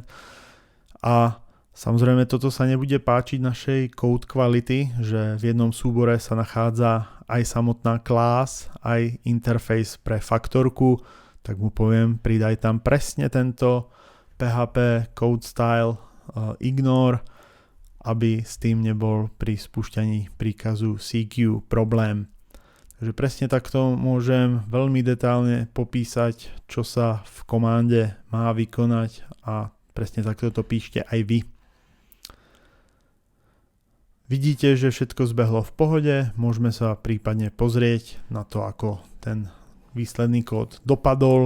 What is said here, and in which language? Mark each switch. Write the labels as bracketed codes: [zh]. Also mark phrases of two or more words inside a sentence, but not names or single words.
[sl] A samozrejme toto sa nebude páčiť našej [en] code quality, [sl] že v jednom súbore sa nachádza aj samotná class, aj interface pre faktorku, tak mu poviem pridaj tam presne tento PHP [en] code style ignore, [sl] aby s tým nebol pri spúšťaní príkazu CQ problém. Takže presne takto môžem veľmi detailne popísať, čo sa v komande má vykonať a presne takto to píšte aj vy. Vidíte, že všetko zbehlo v pohode, môžeme sa prípadne pozrieť na to, ako ten výsledný kód dopadol.